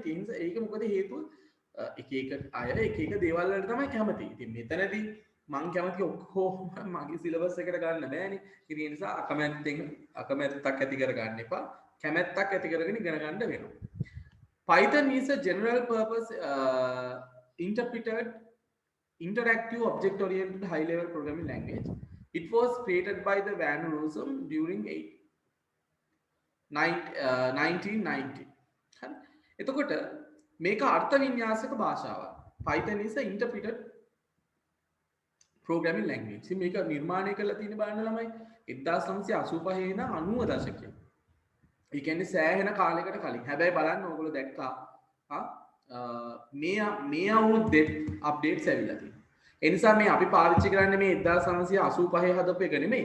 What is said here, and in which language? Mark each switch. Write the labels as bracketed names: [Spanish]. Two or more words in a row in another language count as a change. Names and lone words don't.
[Sinhala] ඒ නිසා ඒක මොකද හේතුව? එක එක අය එක එක දේවල් වලට තමයි කැමති. ඉතින් මෙතනදී මං කැමති ඔක්කොම මගේ සිලබස් එකට ගන්න බෑනේ. ඉතින් ඒ නිසා අකමැත්තක් ඇති කර ගන්න එපා. කැමැත්තක් ඇති කරගෙන ඉගෙන ගන්න වෙනවා. [English] Python is a general purpose interpreted interactive object oriented high level programming language. It was created by the Van Rossum during 1990. [Sinhala] හරි. එතකොට මේක අර්ථ වින්‍යාසක භාෂාවක්. [English] Python is a interpreted programming language. [Sinhala] ඉතින් මේක නිර්මාණය කරලා තියෙන බලන්න ළමයි 1985 ඉඳන් 90 දශකයේ. ඒ කියන්නේ සෑහෙන කාලයකට කලින්. හැබැයි බලන්න ඕගොල්ලෝ දැක්කා මේ අවුරුද්දේ අප්ඩේට්ස් ඇවිල්ලා තියෙනවා. ඒ නිසා මේ අපි පාවිච්චි කරන්නේ මේ 1985 හදපු එක නෙමෙයි.